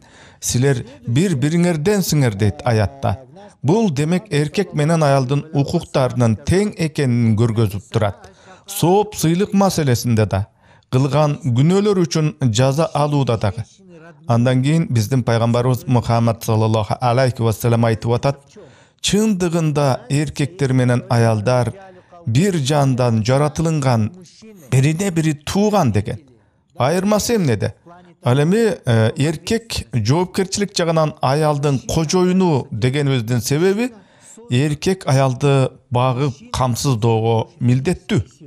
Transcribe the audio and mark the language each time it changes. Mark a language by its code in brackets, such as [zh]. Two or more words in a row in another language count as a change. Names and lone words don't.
[ky] Силер бири-бириңерденсиңер дейт аятта. Бул демек эркек менен аялдын укуктарынын тең экенин көргөзүп турат. Сооп сыйлык маселесинде да, кылган күнөөлөр үчүн жаза алууда дагы. Андан кийин биздин пайгамбарыбыз Мухаммад [ar] صلى الله عليه وسلم [ky] айтып атат: чындыгында эркектер менен аялдар бир жандан жаратылынган, бирине бири тууган деген. Айырмасы эмнеде? Ал эми эркек жоопкерчилик жагынан аялдын кожоюну дегенибиздин себеби эркек аялды багып камсыздоого милдеттүү.